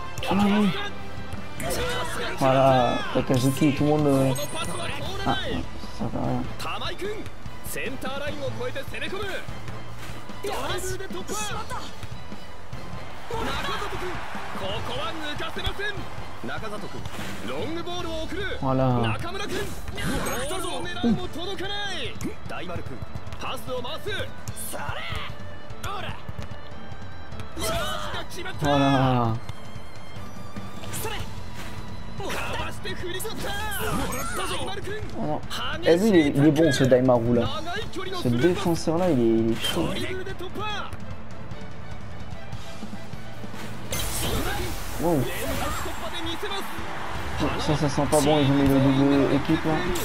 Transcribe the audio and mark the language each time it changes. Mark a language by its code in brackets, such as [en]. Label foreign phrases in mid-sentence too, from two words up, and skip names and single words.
[fr] oui. Voilà, Takazuki, tout le monde... Ah, ça va rien. [ja] 玉井君センターラインを越えて攻め込むドリブルで突破中里君ここは抜かせません中里君ロングボールを送る [fr] Voilà. [ja] 中村君ボールを狙うも届かない大丸君パスを回すそれほらチャージが決まった [fr] Voilà. [ja] かわして振り取った大丸君 Oh. [fr] Eh, lui, il est bon ce Daimaru là. Ce défenseur là, il est chaud. Wow. Ça sent pas bon, ils ont mis le double équipe là.